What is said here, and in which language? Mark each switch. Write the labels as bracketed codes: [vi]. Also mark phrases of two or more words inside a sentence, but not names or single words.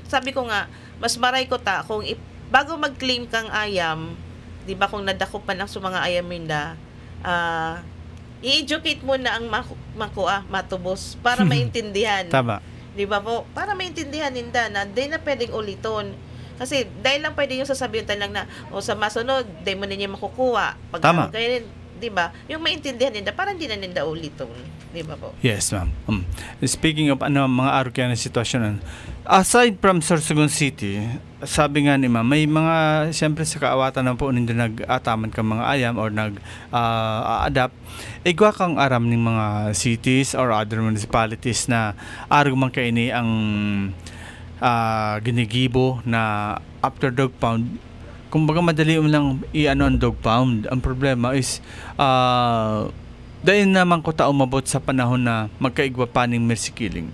[bik] Sabi ko nga, mas maray ko kung bago mag-claim kang ayam, di ba kung nadako pa ng mga ayam nila, i-educate mo na ang matubos para maintindihan. [tl] Tama. Di ba po? Para maintindihan nila na di na pwedeng uliton. Kasi dahil lang pwede yung sasabihin lang na sa masunod, di mo ninyo makukuha. Pag tama. Di ba? Yung maintindihan nila, parang di na nila uliton. Di ba po? [en] Yes, ma'am. [bik] Speaking of mga arukya na sitwasyon, [en] aside from [bik] Sorsogon City, sabi nga ni ma'am, may mga, siyempre sa kaawatan na po nito nag-ataman ka mga ayam or nag-adapt, igwa kang aram ng mga cities or [en] other municipalities [bik] na argument kayo ni ang ginigibo na [en] after dog pound, [bik] kumbaga madali lang ang [en] dog pound. [bik] Ang problema is dahil naman ko umabot sa panahon na magkaigwa pa ng [en] mercy killing.